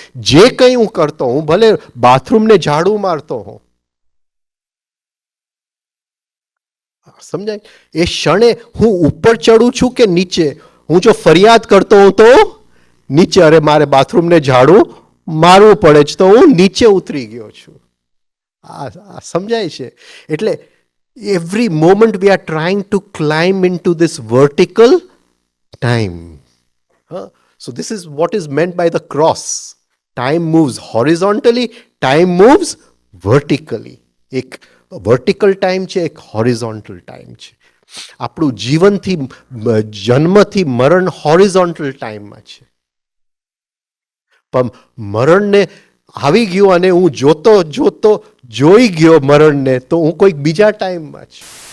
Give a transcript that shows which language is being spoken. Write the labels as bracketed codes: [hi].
[gu] જે કંઈ હું કરતો, હું ભલે બાથરૂમને ઝાડુ મારતો હોઉં, સમજાય? એ ક્ષણે હું ઉપર ચડું છું કે નીચે? હું જો ફરિયાદ કરતો હોઉં તો નીચે, અરે મારે બાથરૂમને ઝાડુ મારવું પડે છે, તો હું નીચે ઉતરી ગયો છું. આ સમજાય છે? [en] એટલે every moment we are trying to climb into this vertical time. So this is what is meant by the cross. Time moves horizontally, time moves vertically. [gu] એક વર્ટિકલ ટાઈમ છે, એક હોરિઝોન્ટલ ટાઈમ છે. આપણું જીવનથી જન્મથી મરણ હોરિઝોન્ટલ ટાઈમમાં છે. પણ મરણને આવી ગયું અને હું જોતો જોતો જોઈ ગયો મરણને, તો હું કોઈક બીજા ટાઈમમાં છું.